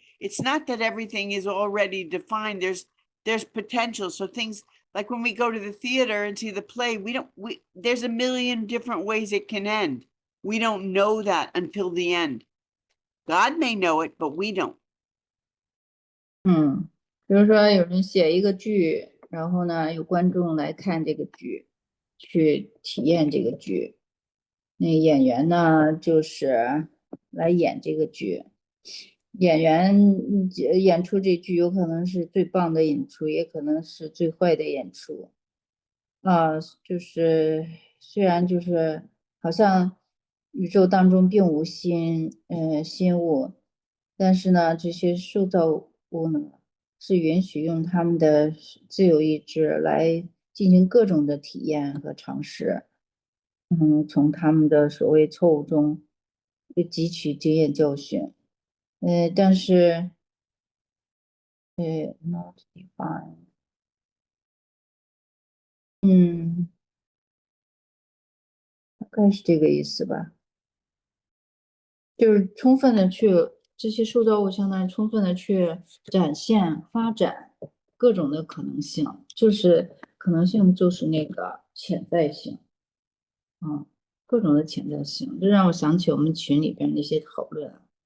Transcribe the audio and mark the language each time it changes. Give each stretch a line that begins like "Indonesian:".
English: It's not that everything is already defined. There's potential. So things like when we go to the theater and see the play, there's a million different ways it can end. We don't know that until the end. God may know it, but we don't.
Chinese: 比如说有人写一个剧，然后呢，有观众来看这个剧，去体验这个剧。那演员呢，就是来演这个剧。演员演出这剧有可能是最棒的演出，也可能是最坏的演出。就是虽然就是好像宇宙当中并无新物，但是呢，这些受造物呢是允许用他们的自由意志来进行各种的体验和尝試。从他们的所谓错误中汲取经验教训。但是 not defined。大概是这个意思吧。就是充分的去这些受造物相当于充分的去展现发展各种的可能性，就是可能性就是那个潜在性。各种的潜在性，这让我想起我们群里边那些讨论。